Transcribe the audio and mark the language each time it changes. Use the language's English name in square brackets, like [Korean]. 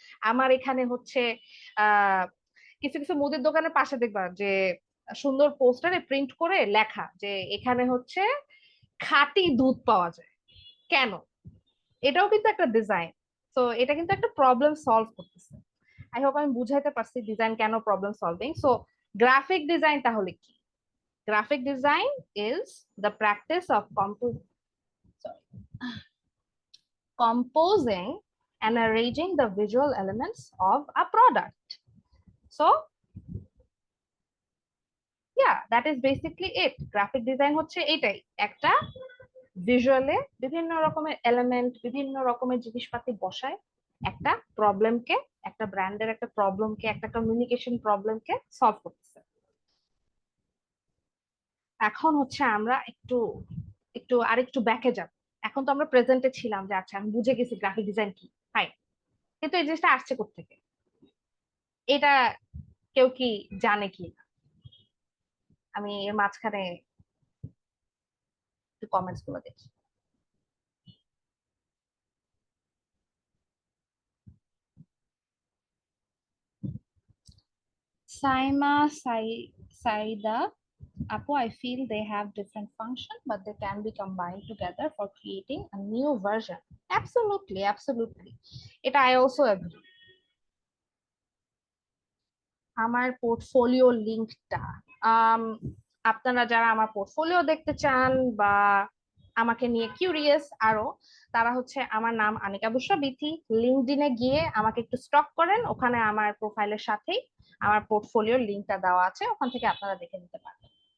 [Bangla] আমার এখানে হচ্ছে আহ কিছু কিছু মুদির দোকানের পাশে দেখবা যে সুন্দর পোস্টারে প্রিন্ট করে লেখা যে এখানে হচ্ছে খাঁটি দুধ পাওয়া যায়। কেন? এটাও কিন্তু একটা ডিজাইন। তো এটা কিন্তু একটা প্রবলেম সলভ করতেছে। আই হোপ আমি বুঝাইতে পারছি ডিজাইন কেন problem solving. So graphic design তাহলে কি? [English] Graphic design is the practice of composing and arranging the visual elements of a product. So, yeah, that is basically it. [Bangla] Graphic design হচ্ছে এটাই, একটা ভিজুয়ালে বিভিন্ন রকমের এলিমেন্ট, বিভিন্ন রকমের জিনিসপাতি বসায় একটা প্রবলেমকে, একটা ব্র্যান্ডের একটা প্রবলেমকে, একটা কমিউনিকেশন প্রবলেমকে সলভ করতেছে। এখন হচ্ছে আমরা একটু একটু আরেকটু ব্যাকে যাব। এখন তো আমরা প্রেজেন্টে ছিলাম যে আচ্ছা আমি বুঝে গেছি গ্রাফিক ডিজাইন কি, হাই, কিন্তু এই জিনিসটা আসছে কোত্থেকে? এটা কেউ কি জানে কি না? আমি এর মাঝখানে একটু কমেন্টস গুলো দেখি। [English] Saima Saida Apu, I feel they have different function, but they can be combined together for creating a new version. Absolutely, absolutely. It I also agree. [Bangla] আমার পোর্টফোলিও লিংকটা, আপনারা যারা আমার পোর্টফোলিও দেখতে চান বা আমাকে নিয়ে কিউরিয়াস আরো, তারা হচ্ছে আমার নাম আনিকা বুশরা বিথি, লিঙ্কডিনে গিয়ে আমাকে একটু স্টক করেন, ওখানে আমার প্রোফাইলের সাথেই আমার পোর্টফোলিওর লিংকটা দেওয়া আছে, ওখান থেকে আপনারা দেখে নিতে পারবেন।